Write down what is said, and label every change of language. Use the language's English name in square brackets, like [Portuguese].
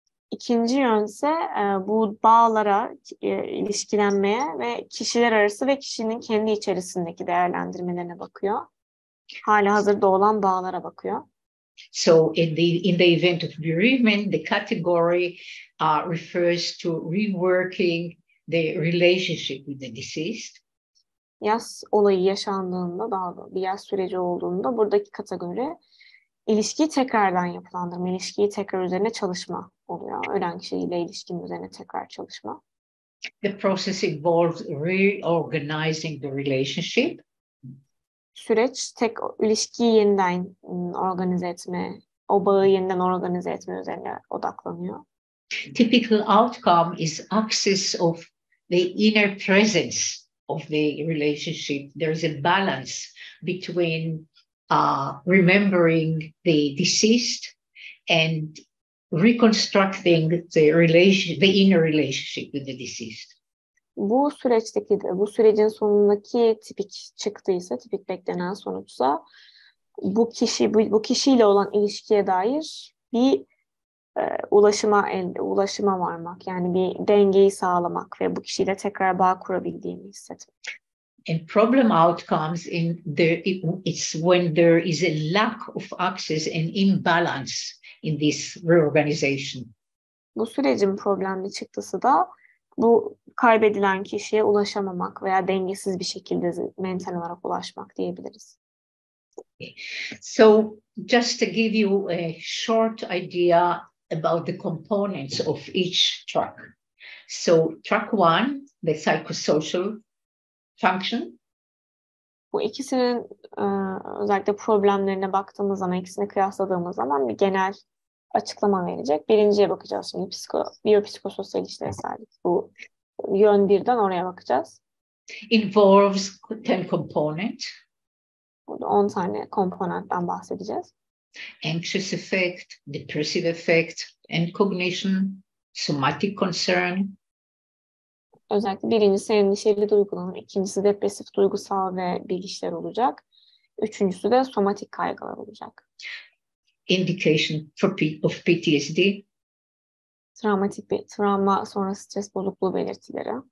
[Turkish] İkinci yönse bu bağlara, ilişkilenmeye ve kişiler arası ve kişinin kendi içerisindeki değerlendirmelerine bakıyor. Hali hazırda olan bağlara bakıyor. [English] So in the event of bereavement, the category refers to reworking the relationship with the deceased. [Turkish] Yas olayı yaşandığında, daha doğrusu bir yas süreci olduğunda buradaki kategori ilişkiyi tekrardan yapılandırma, ilişkiyi tekrar üzerine çalışma oluyor. Ölen kişiyle ilişkinin üzerine tekrar çalışma. [English] The process involves reorganizing the relationship. [Turkish] Süreç ilişkiyi yeniden organize etme, o bağı yeniden organize etme üzerine odaklanıyor. [English] Typical outcome is access of the inner presence of the relationship. There is a balance between remembering the deceased and reconstructing the inner relationship with the deceased. [Turkish] Bu sürecin sonundaki tipik çıktıysa, tipik beklenen sonuçsa bu kişiyle olan ilişkiye dair bir ulaşıma varmak, yani bir dengeyi sağlamak ve bu kişiyle tekrar bağ kurabildiğini hissetmek. [English] And problem outcomes it's when there is a lack of access and imbalance in this reorganization. [Turkish] Bu sürecin problemli çıktısı da bu kaybedilen kişiye ulaşamamak veya dengesiz bir şekilde mental olarak ulaşmak diyebiliriz. [English] So just to give you a short idea about the components of each track. So track 1, the psychosocial function. [Turkish] Bu ikisinin özellikle problemlerine baktığımız zaman, ikisini kıyasladığımız zaman bir genel açıklama verecek. Birinciye bakacağız şimdi, biyopsikososyal işlevsellik. Bu yön 1'den oraya bakacağız. [English] Involves 10 components. [Turkish] Burada 10 tane komponentten bahsedeceğiz. [English] Anxious effect, depressive effect, and cognition, somatic concern. [Turkish] Özellikle birincisi endişeli duygulanır, ikincisi depresif duygusal ve bilişsel olacak. Üçüncüsü de somatik kaygılar olacak. [English] Indication of PTSD. [Turkish] Travma sonrası stres bozukluğu belirtileri.